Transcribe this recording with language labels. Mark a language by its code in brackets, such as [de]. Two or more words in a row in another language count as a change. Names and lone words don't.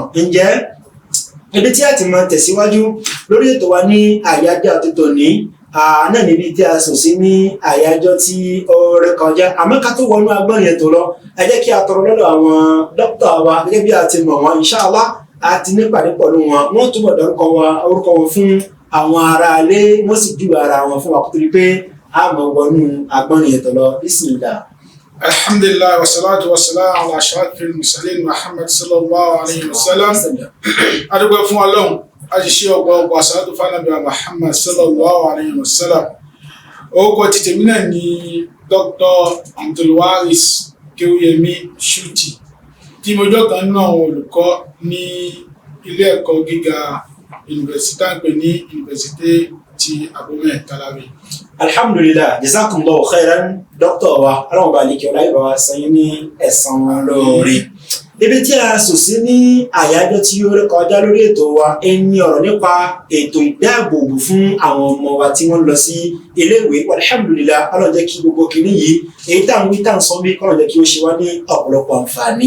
[yo] Ǹjẹ́ ibi tí a ti máa tẹ̀síwájú lórí ètò wa ní àyájọ́ àti tòní náà níbi tí a sùn sí ní àyájọ́ tí ó ré kọjá. Àmọ́ ká tó wọnú agbọ́n yẹn tó lọ, ẹ jẹ́ kí a tọrọ lọ́dọ̀ àwọn dókítà wa gẹ́gẹ́ bí a ti mọ̀ wọ́n, [ar] إن شاء الله [yo] a ti nípàdé pẹ̀lú wọn, wọ́n túbọ̀ dárúkọ orúkọ wọn fún àwọn ará ilé, wọ́n sì júwe ara wọn fún wa kó tó di pé a mọ̀ wọnú agbọ́n yẹn tó lọ. [ar] بسم الله. الحمد لله والصلاة والسلام على أشرف المرسلين محمد صلى الله عليه وسلم. [yo] Adúgbò fún Ọlọ́run, a ti ṣe ọgbọ̀gbọ̀ salatu fún Ànábì Muhammad [ar] صلى الله عليه وسلم. [yo] Orúkọ ti tèmi náà ni Dr. Abdulwaris Kéwúyẹmí Shùtì, tí mo jọ́ kan náà olùkọ́ ní ilé ẹ̀kọ́ gíga yunifásítì àgbẹ̀ ní yunifásítì ti Abomey Talabi. [ar] الحمد لله جزاكم الله خيرا [yo] dókítà wa, Ọlọ́run Ọba àlékiọlá yóò bá wa san yín ní ẹ̀san olóore. Ibi tí a sùn sí ní àyájọ́ tí ó ré kọjá lórí ètò wa ẹni ọ̀rọ̀ nípa ètò ìdáàbòbò fún àwọn ọmọ wa tí wọ́n lọ sí iléèwé. Alhamdulillah, Ọlọ́run jẹ́ kí gbogbo kìíní yìí èyí tá à ń wí tá à ń sọ bí Ọlọ́run jẹ́ kí ó ṣe wá ní ọ̀pọ̀lọpọ̀ àǹfààní.